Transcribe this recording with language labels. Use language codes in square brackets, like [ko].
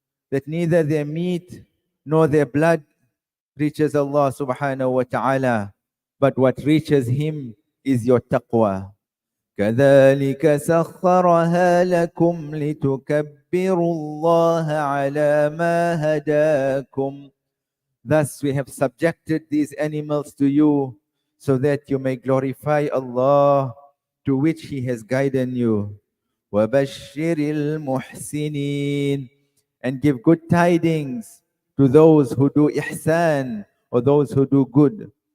[en] That neither their meat nor their blood reaches Allah subhanahu wa ta'ala, but what reaches him is your taqwa. [ar] كذلك سخرها لكم لتكبروا الله على ما هداكم. [en] Thus we have subjected these animals to you so that you may glorify Allah to which He has guided you. [ar] وَبَشِّرِ الْمُحْسِنِينَ, [en] and give good tidings to those who do ihsan, or those who do good.